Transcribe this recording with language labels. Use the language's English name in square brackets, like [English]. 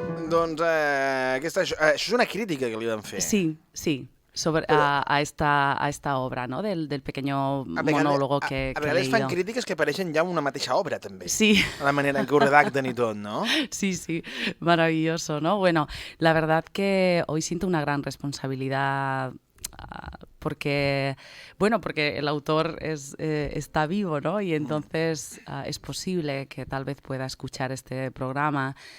[Catalan] Doncs això és una crítica que li van fer. Sí. [Spanish] Sobre a esta obra, ¿no?, del pequeño monólogo que he leído. [Catalan] A vegades fan crítiques que pareixen ja una mateixa obra, també. Sí. [Spanish] La manera en que [Catalan] ho redacten [Spanish] y todo, ¿no? Sí, maravilloso, ¿no? Bueno, la verdad que hoy siento una gran responsabilidad porque el autor está vivo, ¿no? Y entonces es posible que tal vez pueda escuchar este programa.